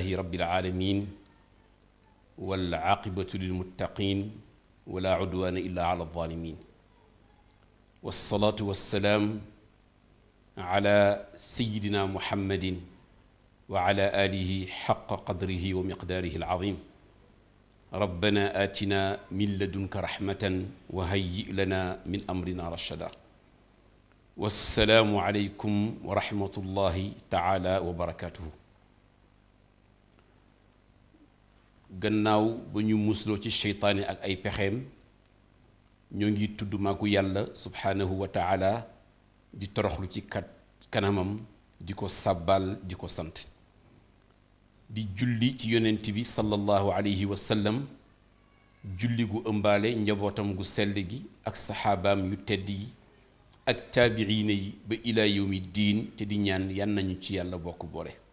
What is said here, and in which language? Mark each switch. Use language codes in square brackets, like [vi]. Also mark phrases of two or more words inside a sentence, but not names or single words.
[ar] رب العالمين والعاقبة للمتقين ولا عدوان إلا على الظالمين والصلاة والسلام على سيدنا محمد وعلى آله حق قدره ومقداره العظيم ربنا آتنا من لدنك رحمة وهيئ لنا من أمرنا رشدا والسلام عليكم ورحمة الله تعالى وبركاته [wo] gannaaw ba ñu musloo ci seytaane ak ay pexeem ñoo ngi tudd maaku yàlla [ar] سبحانه وتعالى [wo] di toroxlu ci kanamam di ko sàbbal di ko sant di julli ci yonent bi [ar] صلى الله عليه وسلم [wo] julli gu ëmbaale njabootam gu sell gi ak saxaabaam yu tedd yi ak taabiina yi ba [ar] إلى يوم الدين [wo] te di ñaan yan nañu ci yàlla bokk boole